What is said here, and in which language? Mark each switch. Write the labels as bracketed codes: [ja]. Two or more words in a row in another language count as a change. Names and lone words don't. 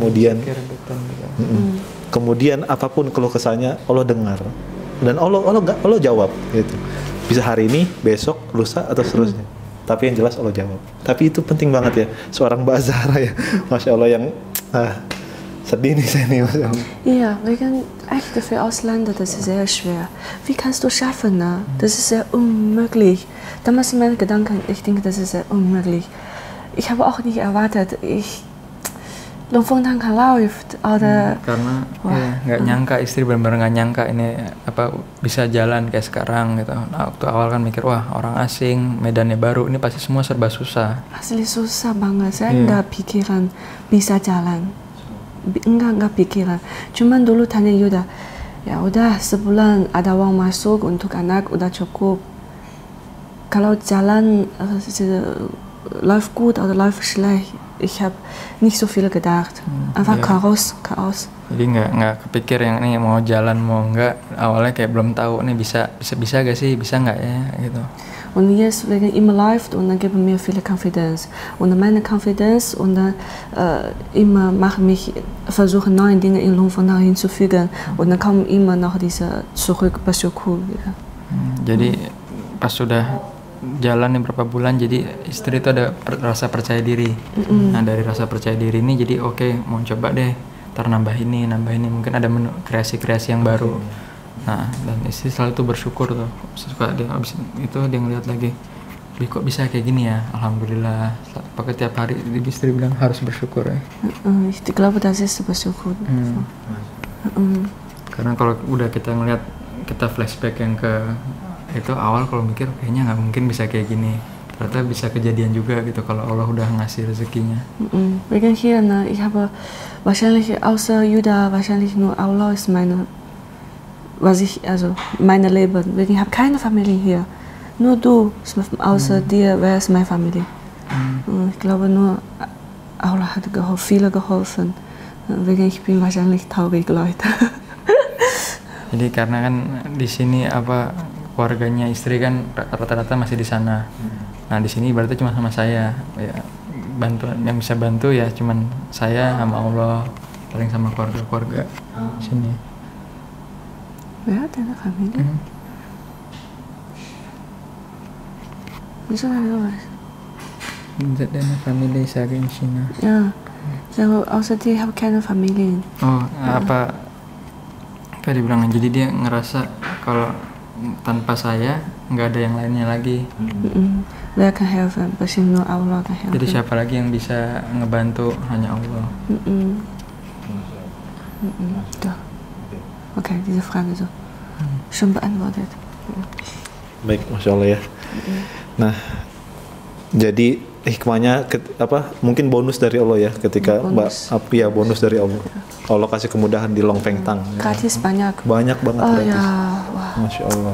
[id] Kemudian apapun keluh kesahnya Allah dengar dan Allah jawab gitu. Bisa hari ini, besok, lusa atau seterusnya. Tapi yang jelas Allah jawab. Tapi itu penting banget ya, seorang Mbak Zahra ya, [ar] Masya Allah, [id] yang sedih nih saya nih, [ar] Masya Allah. [de] Ja, wegen echt für Ausländer, das ist sehr schwer. Wie kannst du schaffen, ne? Das ist sehr unmöglich. Damals in meinen Gedanken, ich denke, das ist sehr unmöglich. Ich habe auch nicht erwartet, Long Feng Tang läuft oder [id] karena nggak nyangka, istri benar-benar nggak nyangka ini bisa jalan kayak sekarang gitu. Nah, waktu awal kan mikir orang asing, medannya baru, ini pasti semua serba susah. Asli susah banget, saya nggak pikiran bisa jalan, nggak pikiran. Cuman dulu tanya Yuda, ya udah sebulan ada uang masuk untuk anak udah cukup. Kalau jalan [de] läuft gut oder läuft schlecht. Ich habe nicht so viel gedacht. Einfach Chaos. [id] Jadi nggak kepikir yang nih mau jalan mau enggak, awalnya kayak belum tahu nih bisa gak sih, bisa nggak ya gitu. [de] Und jetzt wegen immer läuft und dann geben mir viele Confidence. Und meine Confidence und dann immer versuchen neue Dinge in Longfengtang hinzufügen. Und dann kommen immer noch diese zurück [id] bersyukur gitu. Jadi pas sudah jalan beberapa bulan, jadi istri itu ada rasa percaya diri. Nah dari rasa percaya diri ini jadi oke, mau coba deh, ntar nambah ini mungkin ada menu kreasi-kreasi yang baru. Nah dan istri selalu tuh bersyukur tuh, suka dia abis itu dia ngeliat lagi, kok bisa kayak gini ya, alhamdulillah. Pakai tiap hari istri bilang harus bersyukur ya. [de] Ich glaube, das ist bersyukur. [id] Karena kalau udah kita ngeliat, kita flashback yang ke itu awal, kalau mikir kayaknya nggak mungkin bisa kayak gini, ternyata bisa kejadian juga gitu kalau Allah udah ngasih rezekinya. [de] Wegen hier, ne, ich habe wahrscheinlich außer Juda wahrscheinlich nur Allah ist meine Leben. Wegen ich habe keine Familie hier, nur du, außer dir, wer ist meine Familie? Ich glaube nur Allah hat viele geholfen. Wegen ich bin wahrscheinlich traurig, Leute. [id] Jadi karena kan di sini keluarganya istri kan rata-rata masih di sana. Nah di sini berarti cuma sama saya, ya bantuan yang bisa bantu ya cuman saya sama Allah, paling sama keluarga sini. [de] Wer hat eine Familie? Wieso hat er was? Deine Familie sage in China. Ja, so außer dir habe keine Familie. [id] Oh, apa dibilang, jadi dia ngerasa kalau tanpa saya nggak ada yang lainnya lagi. [de] Wer kann helfen? Bestimmt nur Allah kann helfen. [id] Jadi siapa lagi yang bisa ngebantu, hanya Allah. [de] Doch. Okay, diese Frage so schon beantwortet. [id] Baik, [ar] masya Allah [id] ya. Nah, jadi hikmahnya mungkin bonus dari Allah ya ketika bonus dari Allah. Allah kasih kemudahan di Longfengtang. Gratis banyak banget gratis. Ya, wah. [ar] Masya Allah.